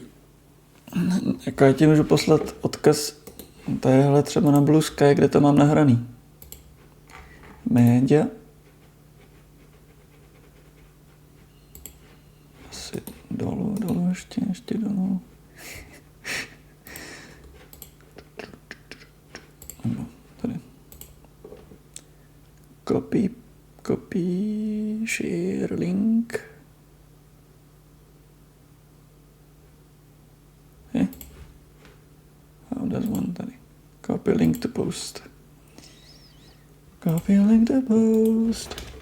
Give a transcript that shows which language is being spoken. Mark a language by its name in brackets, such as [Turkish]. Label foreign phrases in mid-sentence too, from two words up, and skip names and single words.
[Czech] Jako já ti můžu poslat odkaz tadyhle třeba na Blue Sky, kde to mám nahraný. Média. Asi dolů, ještě dolů. Tady. [English] Copy, share link. How does one tady? Copy link to post. Copy link to post.